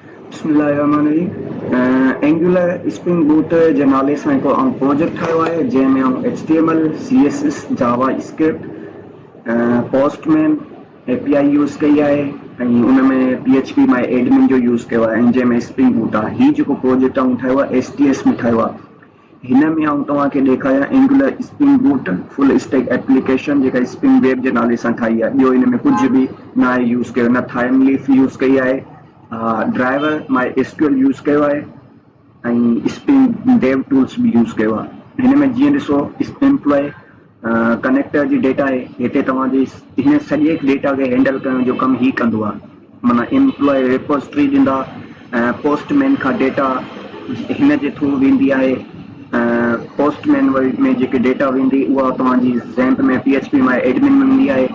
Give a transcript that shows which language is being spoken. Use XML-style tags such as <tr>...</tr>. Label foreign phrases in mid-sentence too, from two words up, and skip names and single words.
<ar>बिस्मिल्लाहिर्रहमानिर्रहीम।</ar> <sd>एंगुलर स्प्रिंग बूट जे नाले सां हिकु प्रोजेक्ट ठाहियो आहे जंहिंमें HTML, CSS, जावा स्क्रिप्ट, पोस्टमैन API यूज़ कई आहे ऐं उन में PHP माई एडमिन जो यूज़ कयो आहे ऐं जंहिंमें स्प्रिंग बूट आहे। हीउ जेको प्रोजेक्ट ठाहियो आहे STS में ठाहियो आहे। हिन में आउं तव्हांखे ॾेखारियां एंगुलर स्प्रिंग बूट</sd> <en>full stack application</en> <sd>जेका स्प्रिंग वेब जे नाले सां ठाही आहे। ॿियो हिन में कुझु बि न आहे यूज़ कयो, न थाइम लीफ यूज़ कई आहे, ड्राइवर माई SQL यूज़ कयो आहे ऐं स्प्रिंग डेव टूल्स भी यूज़ कयो आहे। हिन में जीअं ॾिसो</sd> <en>employee connector</en> <sd>जी डेटा आहे। हिते तव्हांजे हिन सॼे डेटा खे हैंडल करण जो कमु ही कंदो आहे। माना</sd> <en>employee repository</en> <sd>ॾींदा, पोस्टमैन खां डेटा हिन जे थ्रू वेंदी आहे। पोस्टमैन में जेके डेटा वेंदी उहा तव्हांजी ज़ैम्प में PHP माई एडमिन में वेंदी आहे।</sd>